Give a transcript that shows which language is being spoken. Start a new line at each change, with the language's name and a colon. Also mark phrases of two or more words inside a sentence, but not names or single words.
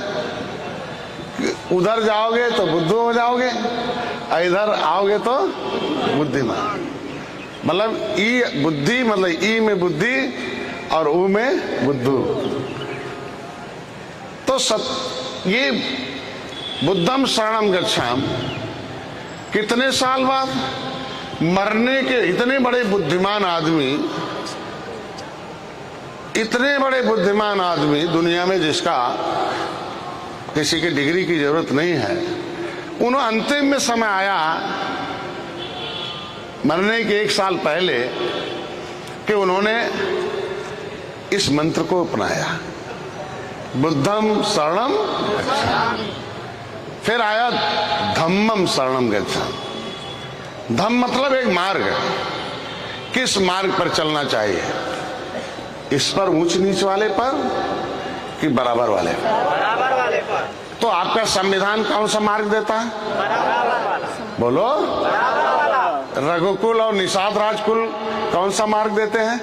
Hindi: उधर जाओगे तो बुद्धू हो जाओगे, इधर आओगे तो बुद्धिमान। मतलब ई बुद्धि, मतलब ई में बुद्धि और ऊ में बुद्धू। तो ये
Pali: बुद्धम शरणम गच्छामि
Hindi: कितने साल बाद? मरने के, इतने बड़े बुद्धिमान आदमी, इतने बड़े बुद्धिमान आदमी दुनिया में जिसका किसी की डिग्री की जरूरत नहीं है, उन्होंने अंतिम में समय आया मरने के 1 साल पहले कि उन्होंने इस मंत्र को अपनाया,
Pali: बुद्धम शरणम गच्छामि।
Hindi: फिर आया
Pali: धम्मम शरणम गच्छामि।
Hindi: धम्म मतलब एक मार्ग है, किस मार्ग पर चलना चाहिए? इस पर ऊंच नीच वाले पर कि बराबर वाले पर? बराबर वाले पर। तो आपका संविधान कौन सा मार्ग देता है? बोलो। रघुकुल और निषाद राजकुल कौन सा मार्ग देते हैं?